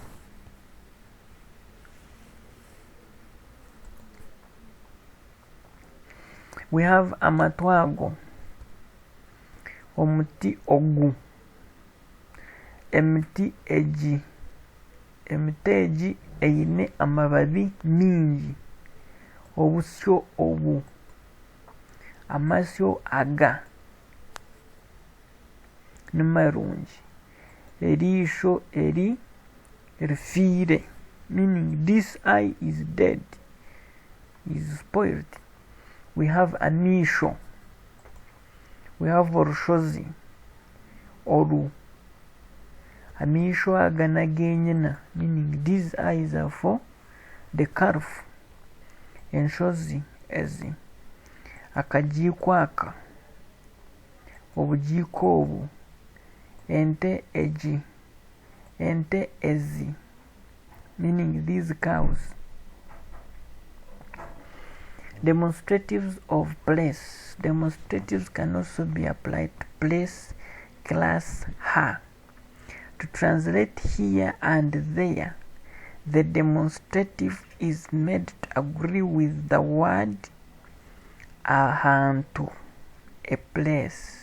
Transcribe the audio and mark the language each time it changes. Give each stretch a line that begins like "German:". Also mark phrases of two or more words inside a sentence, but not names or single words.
English: We have
Nyankole: amatwago, omuti ogu, emiti eji, emiti eji eyine amababi mingi, obusyo obu, amasyo aga nimarungi, erisho eri rifire,
English: meaning this eye is dead, is spoiled. we have amisho, we have
Nyankole: orushozi, oru. Amisho agana genyina,
English: meaning these eyes are for the calf.
Nyankole: Enshozi ezi. Akajiiko aka, obujiiko obu. Ente eji, ente ezi,
English: meaning these cows. Demonstratives of place. Demonstratives can also be applied to place, class, her. To translate here and there, the demonstrative is made to agree with the word ahantu, a place.